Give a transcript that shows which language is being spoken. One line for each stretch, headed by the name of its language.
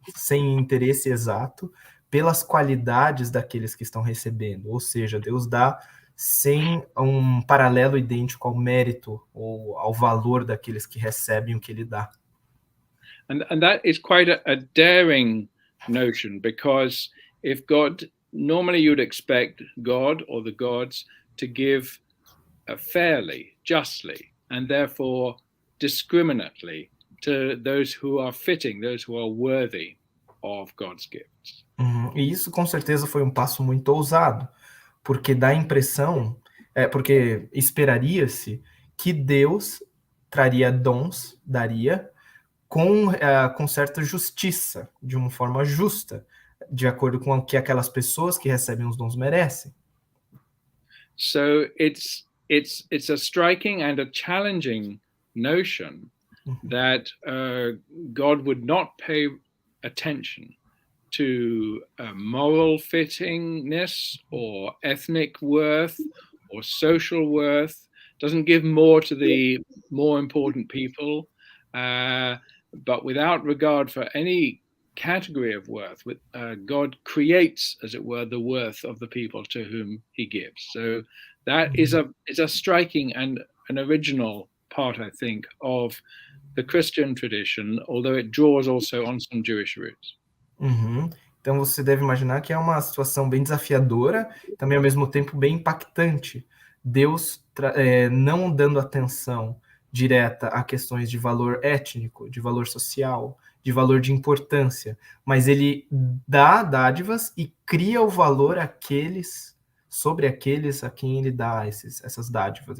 Portuguese: sem interesse exato pelas qualidades daqueles que estão recebendo. Ou seja, Deus dá sem um paralelo idêntico ao mérito ou ao valor daqueles que recebem o que ele dá.
English: And that is quite a daring notion, because if God, normally you'd expect God or the gods to give fairly, justly, and therefore discriminately to those who are fitting, those who are worthy of God's gifts.
Portuguese: E isso com certeza foi um passo muito ousado, porque dá a impressão, porque esperaria-se que Deus traria dons, daria com certa justiça, de uma forma justa, de acordo com o que aquelas pessoas que recebem os dons merecem.
English: So it's a striking and a challenging notion that God would not pay attention to moral fittingness or ethnic worth or social worth, doesn't give more to the more important people, but without regard for any category of worth, God creates, as it were, the worth of the people to whom he gives. So that is a striking and an original part, I think, of the Christian tradition, although it draws also on some Jewish roots.
Portuguese: Então você deve imaginar que é uma situação bem desafiadora, também ao mesmo tempo bem impactante. Deus não dando atenção direta a questões de valor étnico, de valor social, de valor de importância, mas ele dá dádivas e cria o valor sobre aqueles a quem ele dá essas dádivas.